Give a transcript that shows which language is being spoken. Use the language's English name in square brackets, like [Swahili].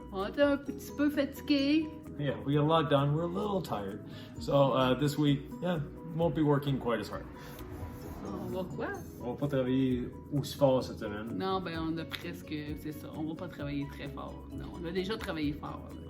[French] On est un petit peu fatigué. [English] Yeah, we got a lot done. We're a little tired. So this week, yeah, won't be working quite as hard. [French] On va quoi? On va pas travailler aussi fort cette semaine. Non, on a presque, c'est ça. On va pas travailler très fort. Non, on a déjà travaillé fort.